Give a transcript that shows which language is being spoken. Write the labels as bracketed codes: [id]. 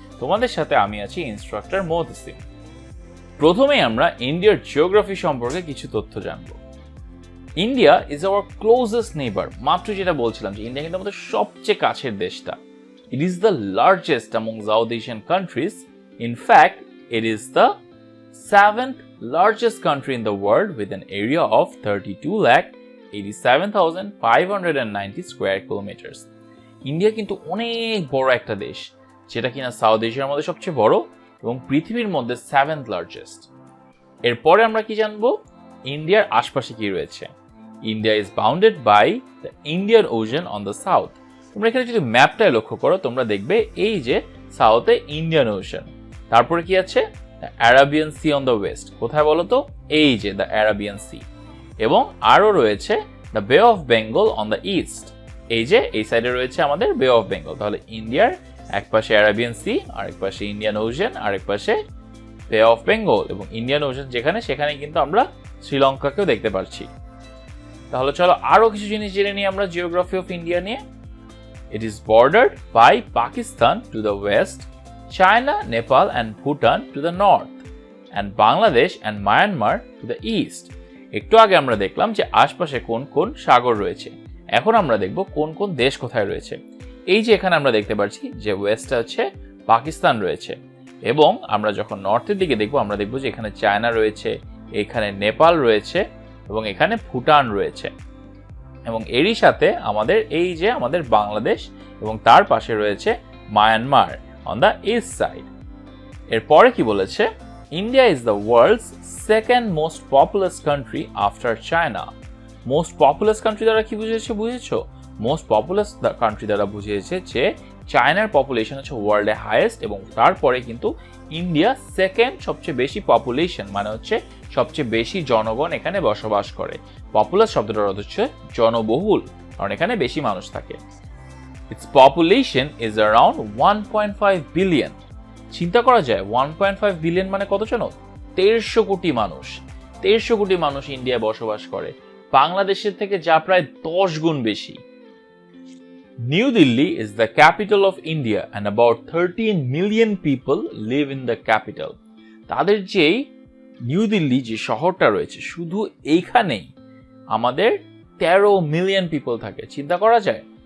[bn] তোমাদের সাথে আমি আছি ইনস্ট্রাক্টর মোহসিন। প্রথমেই আমরা ইন্ডিয়ার জিওগ্রাফি সম্পর্কে কিছু তথ্য জানবো। [en] India is our closest neighbour. [bn] মাত্র যেটা বলছিলাম যে ইন্ডিয়া কিন্তু আমাদের সবচেয়ে কাছের দেশটা। [en] It is the largest among South Asian countries. In fact it is the 7th largest country in the world with an area of 32,87,590 square kilometers. [bn] India কিন্তু অনেক বড় একটা দেশ, যেটা কিনা সাউথ এশিয়ার মধ্যে সবচেয়ে বড় এবং পৃথিবীর মধ্যে 7th লার্জেস্ট। এরপরে আমরা কি জানবো? ইন্ডিয়ার আশপাশে কি রয়েছে। [en] India is bounded by the Indian Ocean on the south. [bn] তোমরা এখানে যদি ম্যাপটায় লক্ষ্য করো, তোমরা দেখবে এই যে সাউথে ইন্ডিয়ান ওশান, তারপরে কি আছে? [en] The Arabian Sea on the west. [bn] কোথায় বলো তো? এই যে [en] The Arabian Sea. [bn] এবং আরও রয়েছে [en] The Bay of Bengal on the east. [bn] এই যে এই সাইডে রয়েছে আমাদের বে অফ বেঙ্গল। তাহলে ইন্ডিয়ার এক পাশে অ্যারাবিয়ান সি, আরেক পাশে ইন্ডিয়ান ওশান, আরেক পাশে বে অফ বেঙ্গল। এবং ইন্ডিয়ান ওশান যেখানে, সেখানে কিন্তু আমরা শ্রীলঙ্কাকেও দেখতে পাচ্ছি। তাহলে চলো আরও কিছু জিনিস জেনে নিই আমরা জিওগ্রাফি অফ ইন্ডিয়া নিয়ে। [en] It is bordered by Pakistan to the west, China, Nepal and Bhutan to the north, and Bangladesh and Myanmar to the east. [bn] একটু আগে আমরা দেখলাম যে আশপাশে কোন কোন সাগর রয়েছে। এখন আমরা দেখব কোন কোন দেশ কোথায় রয়েছে। এই যে এখানে আমরা দেখতে পাচ্ছি যে ওয়েস্টে হচ্ছে পাকিস্তান রয়েছে, এবং আমরা যখন নর্থের দিকে দেখব আমরা দেখব যে এখানে চায়না রয়েছে, এখানে নেপাল রয়েছে এবং এখানে ভুটান রয়েছে। এবং এরই সাথে আমাদের এই যে আমাদের বাংলাদেশ এবং তার পাশে রয়েছে Myanmar [en] on the east side. [bn] এরপরে কি বলেছে? [en] India is the world's second most populous country after China. Most populous country [bn] দ্বারা কি বুঝেছো? Most populous country দ্বারা বুঝিয়েছে যে চায়নার পপুলেশন হচ্ছে ওয়ার্ল্ডে হাইয়েস্ট এবং তারপরে কিন্তু ইন্ডিয়া সেকেন্ড সবচেয়ে বেশি পপুলেশন, মানে হচ্ছে সবচেয়ে বেশি জনগণ এখানে বসবাস করে। পপুলাস শব্দটার অর্থ হচ্ছে জনবহুল, কারণ এখানে বেশি মানুষ থাকে। [en] Its population is around 1.5 billion. [bn] চিন্তা করা যায় 1.5 বিলিয়ন মানে কত জানো? 150 কোটি মানুষ। 150 কোটি মানুষ ইন্ডিয়ায় বসবাস করে, বাংলাদেশের থেকে যা প্রায় 10 গুণ বেশি। [en] New Delhi is the capital of India and about 13 million people live in the capital. [bn] তাদের যেই নিউ দিল্লি যে শহরটা রয়েছে, শুধু এইখানেই আমাদের 13 মিলিয়ন পিপল থাকে। চিন্তা করা যায়?